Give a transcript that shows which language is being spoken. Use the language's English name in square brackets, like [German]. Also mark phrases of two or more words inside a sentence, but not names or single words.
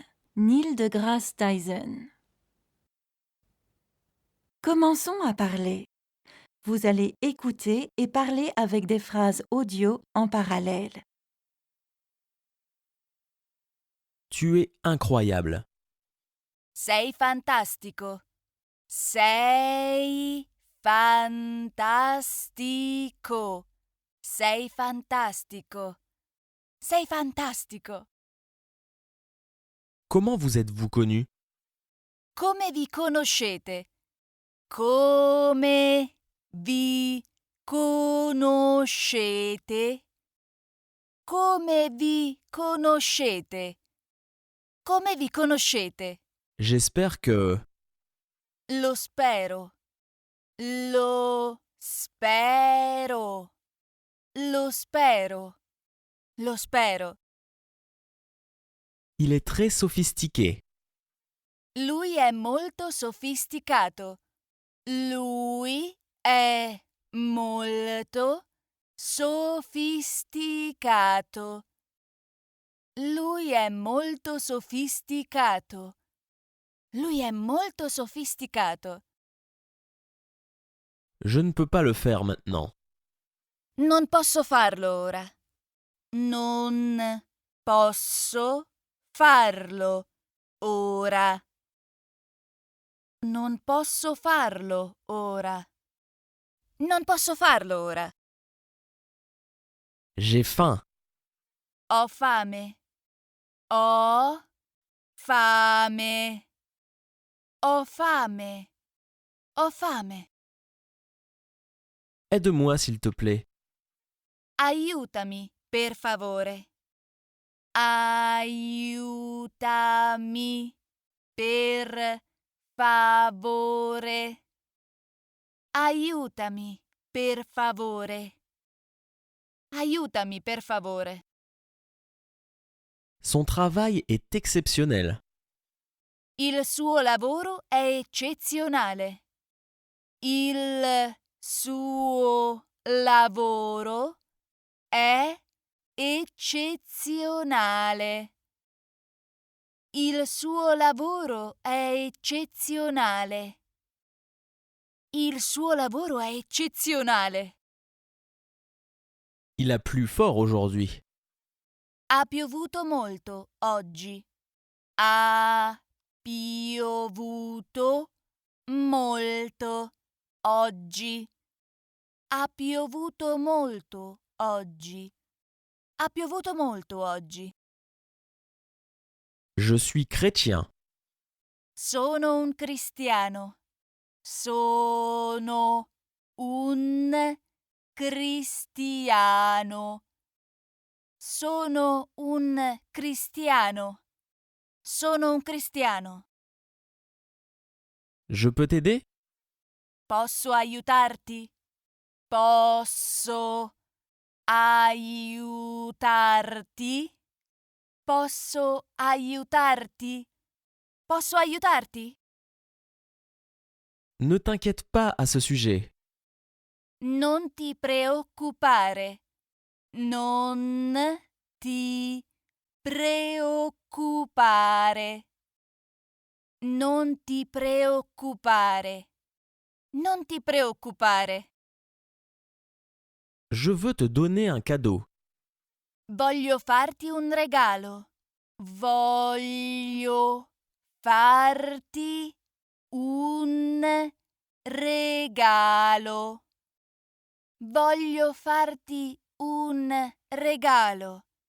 [French] Neil deGrasse Tyson. Commençons à parler. Vous allez écouter et parler avec des phrases audio en parallèle. Tu es incroyable. [Italian] Sei fantastico. Sei fantastico. Sei fantastico. Sei fantastico. [French] Comment vous êtes-vous connu? [Italian] Come vi conoscete? Come vi conoscete? Come vi conoscete? Come vi conoscete? [French] J'espère que... [Italian] Lo spero. Lo spero. Lo spero. Lo spero. [French] Il est très sophistiqué. [Italian] Lui è molto sofisticato. Lui è molto sofisticato. Lui è molto sofisticato. Lui è molto sofisticato. [French] Je ne peux pas le faire maintenant. [Italian] Non posso farlo ora. Non posso farlo ora. Non posso farlo ora. Non posso farlo ora. [French] J'ai faim. [Italian] Ho fame. Ho fame. Ho fame. Ho fame. [French] Aide-moi s'il te plaît. [Italian] Aiutami, per favore. Aiutami, per favore. Aiutami, per favore. Aiutami, per favore. [French] Son travail est exceptionnel. [Italian] Il suo lavoro è eccezionale. Il suo lavoro è eccezionale. Il suo lavoro è eccezionale. Il suo lavoro è eccezionale. [French] Il a plu fort aujourd'hui. [Italian] Ha piovuto molto oggi. Ha piovuto molto oggi. Ha piovuto molto oggi. Ha piovuto molto oggi. [French] Je suis chrétien. [Italian] Sono un cristiano. Sono un cristiano. Sono un cristiano. Sono un cristiano. [French] Je peux t'aider? [Italian] Posso aiutarti? Posso aiutarti? Posso aiutarti? Posso aiutarti? [French] Ne t'inquiète pas à ce sujet. [Italian] Non ti preoccupare. Non ti preoccupare. Non ti preoccupare. Non ti preoccupare. [French] Je veux te donner un cadeau. [Italian] Voglio farti un regalo. Voglio farti un regalo. Voglio farti un regalo.